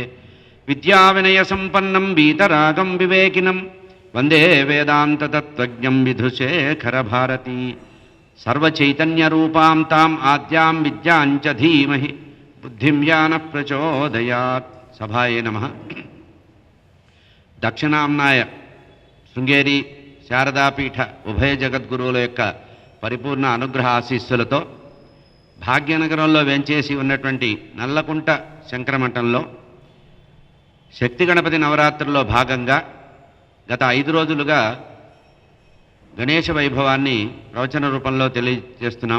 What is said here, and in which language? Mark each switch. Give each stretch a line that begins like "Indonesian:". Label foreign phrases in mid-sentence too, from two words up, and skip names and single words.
Sanskrit: विद्याविनयसम्पन्नं वीतरागं विवेकिनं वन्दे वेदान्ततत्त्वज्ञं विधुशेखरभारती। सर्वचैतन्यरूपां ताम् आद्यां विद्यां च धीमहि बुद्धिं यानः प्रचोदयात्। सभाये नमः।
Telugu: దక్షిణాంనాయ శృంగేరి శారదాపీఠ ఉభయ జగద్గురువుల యొక్క పరిపూర్ణ అనుగ్రహ ఆశీస్సులతో భాగ్యనగరంలో వెంచేసి ఉన్నటువంటి నల్లకుంట శంకరమఠంలో శక్తి గణపతి నవరాత్రుల్లో భాగంగా గత 5 రోజులుగా గణేశ వైభవాన్ని ప్రవచన రూపంలో తెలియజేస్తున్నాం.